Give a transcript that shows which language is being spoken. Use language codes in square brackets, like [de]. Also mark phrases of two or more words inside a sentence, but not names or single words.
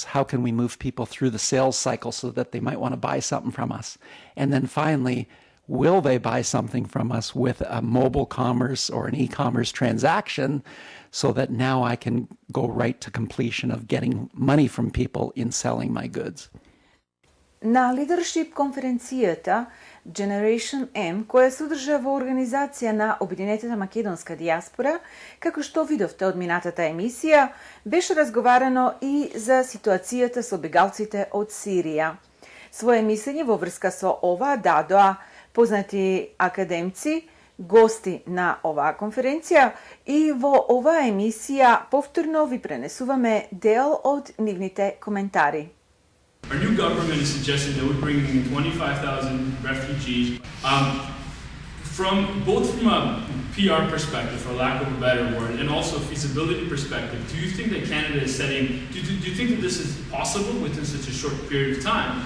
[en] How can we move people through the sales cycle so that they might want to buy something from us? And then finally, will they buy something from us with a mobile commerce or an e-commerce transaction so that now I can go right to completion of getting money from people in selling my goods? [mk] На Leadership конференцијата Generation M, која се одржа во организација на Обединетата македонска дијаспора, како што видовте од минатата емисија, беше разговарано и за ситуацијата со бегалците од Сирија. Своје мислење во врска со ова дадоа познати академци, гости на оваа конференција, и во оваа емисија повторно ви пренесуваме дел од нивните коментари. [en] Our new government is suggesting that we're bringing in 25,000 refugees. From a PR perspective, for lack of a better word, and also feasibility perspective, do you think that Canada is setting, do you think that this is possible within such a short period of time?